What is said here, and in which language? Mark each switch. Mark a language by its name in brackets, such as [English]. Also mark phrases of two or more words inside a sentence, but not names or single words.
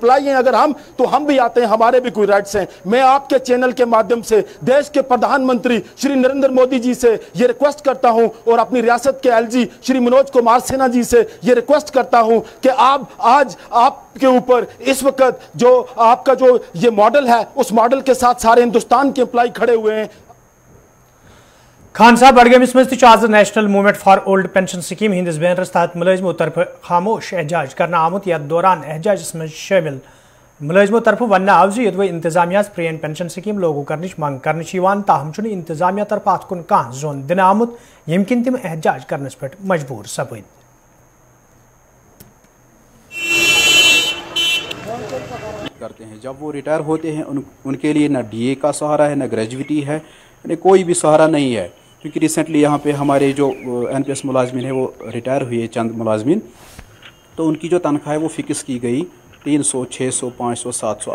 [Hindi] एम्प्लॉय हैं अगर हम, तो हम भी आते हैं, हमारे भी कोई राइट्स हैं। मैं आपके चैनल के माध्यम से देश के प्रधानमंत्री श्री नरेंद्र मोदी जी से ये रिक्वेस्ट करता हूं और अपनी रियासत के एलजी श्री मनोज कुमार सिन्हा जी से ये रिक्वेस्ट करता हूं कि आप आज आपके ऊपर इस वक्त जो आपका जो ये मॉडल है, उस मॉडल के साथ सारे हिंदुस्तान के एम्प्लॉय खड़े हुए हैं। [Kashmiri] खान साहब बडगमिस मज आज नेशनल मूवमेंट फॉर ओल्ड पेंशन स्कीम हिंदिस बैनरस तहत मुलाजिमों तरफ खामोश एहजाज करना आमुत। यथ दौरान एहजाजस मज शामिल मुलाजिमों तरफ वन आव जो इंतजामिया प्रेन पेंशन स्कीम लागू करने मंग कर ताहम इंतजामिया तरफ अत कुन कह जोन दिन आमुत यम किन तिम एहजाज करने पे मजबूर सपद। [Hindi] करते हैं जब वो रिटायर होते हैं उनके लिए ना डीए का सहारा है, ना ग्रेजुएटी है, कोई भी सहारा नहीं है। क्योंकि रिसेंटली यहाँ पे हमारे जो एनपीएस मुलाजमिन है वो रिटायर हुए चंद मुलाजमिन, तो उनकी जो तनख्वाह है वो फिक्स की गई 300, 600, 500, 700।